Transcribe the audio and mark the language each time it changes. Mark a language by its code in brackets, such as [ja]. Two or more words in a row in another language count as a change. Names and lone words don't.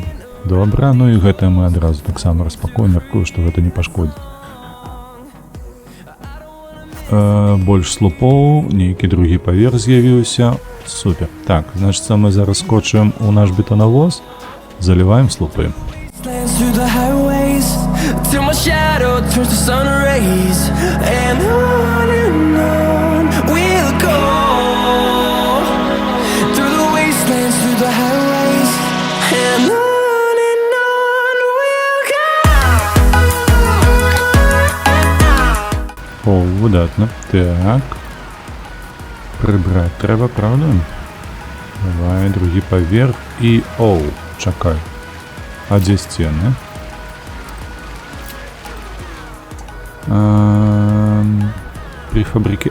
[be] Добра, ну і гэта мы адразу таксама распакуем, мяркую, што гэта не пашкодзіць. Больш слупоў, нейкі другі паверх з'явіўся. Супер. Так, значыцца, мы зараз скочым у наш бетонавоз, заліваем слупы. [en] Slants through the highways till my shadow turns to sun rays, and on we'll go through the wastelands, through the highways, and on we'll go. [be] О, выдатна. Так. Прыбраць трэба, правда? Давай, другі паверх і... Оу, чакай. А дзе сцены? Префабрики...